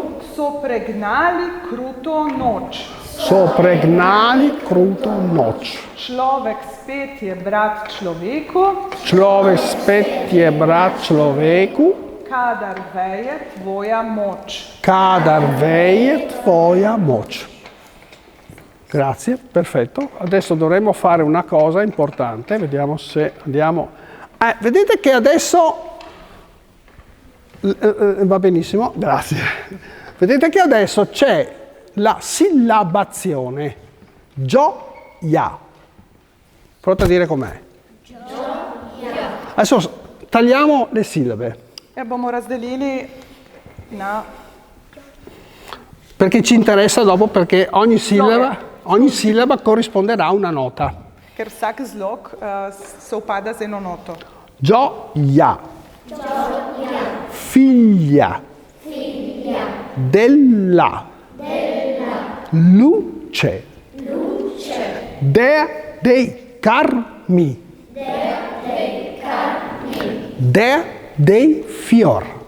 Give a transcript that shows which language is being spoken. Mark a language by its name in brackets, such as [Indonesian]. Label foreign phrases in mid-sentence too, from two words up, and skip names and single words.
[Slovenian] So pregnali kruto noč. So pregnali kruto noč. Človek spet je brat človeku. Človek spet je brat človeku. Kadar veje tvoja moč. Kadar veje tvoja moč. [Italian] Grazie, perfetto. Adesso dovremmo fare una cosa importante, vediamo se andiamo... vedete che adesso... va benissimo, grazie. Vedete che adesso c'è la sillabazione. Gioia. Pronto a dire com'è? Gioia. Adesso tagliamo le sillabe. [Slovenian] E bomo razdelili na... [Italian] Perché ci interessa dopo, perché ogni sillaba corrisponderà a una nota. [Slovenian] Ker vsak zlog sovpada z eno noto. [Italian] Gioia. Figlia. Della. Luce. Dea dei carmi. Dea dei fior.